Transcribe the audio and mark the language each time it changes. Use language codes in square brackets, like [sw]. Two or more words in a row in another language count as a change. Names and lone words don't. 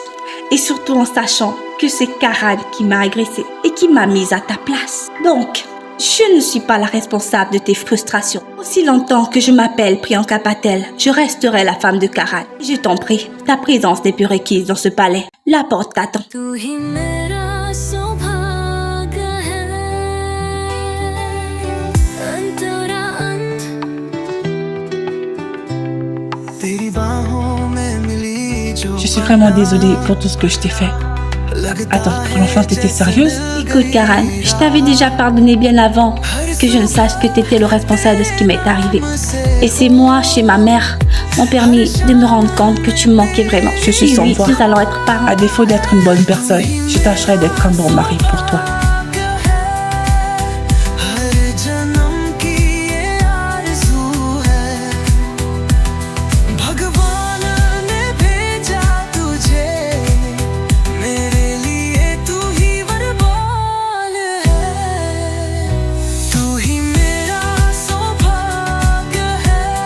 [fr] Et surtout en sachant que c'est Karan qui m'a agressée et qui m'a mise à ta place. Donc, je ne suis pas la responsable de tes frustrations. Aussi longtemps que je m'appelle Priyanka Patel, je resterai la femme de Karan. Je t'en prie, ta présence n'est plus requise dans ce palais. La porte t'attend. [hi] तू ही मेरा सौभाग्य है अंतरा अंत तेरी बाहों में मिली जो [fr] Je suis vraiment désolée pour tout ce que je t'ai fait. Attends, pour l'enfant, t'étais sérieuse? Écoute, Karan, je t'avais déjà pardonné bien avant que je ne sache que t'étais le responsable de ce qui m'est arrivé. Et c'est moi, chez ma mère, m'ont permis de me rendre compte que tu me manquais vraiment. Je suis Et sans oui, voix. nous allons être parents. À défaut d'être une bonne personne, je tâcherai d'être un bon mari pour toi. [hi] हर जन्म की ये आरज़ू है भगवान ने भेजा तुझे मेरे लिए तू ही वरदान है तू ही मेरा सौभाग्य है